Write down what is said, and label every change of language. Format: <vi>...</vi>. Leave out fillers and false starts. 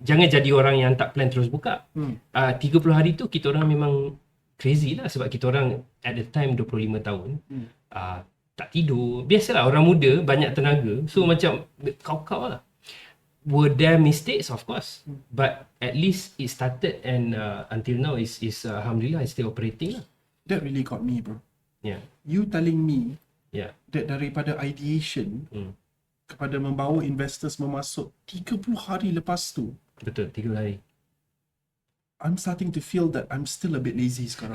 <ms>Jangan jadi orang yang tak plan terus buka. 30 hari tu kita orang memang crazy lah, sebab kita orang</ms> <en>at the time</en> <ms>25 tahun. Tak tidur. Biasalah orang muda banyak tenaga. So macam kau lah.</ms> <en>Were there mistakes? Of course. But at least it started, and until now is alhamdulillah it's still operating lah. That really got me, bro. Yeah. You telling me that</en> <ms>daripada ideation kepada membawa investors memasuk 30 hari lepas tu. Betul, 30 hari.</ms> <en>I'm starting to feel that I'm still a bit lazy sekarang.</en>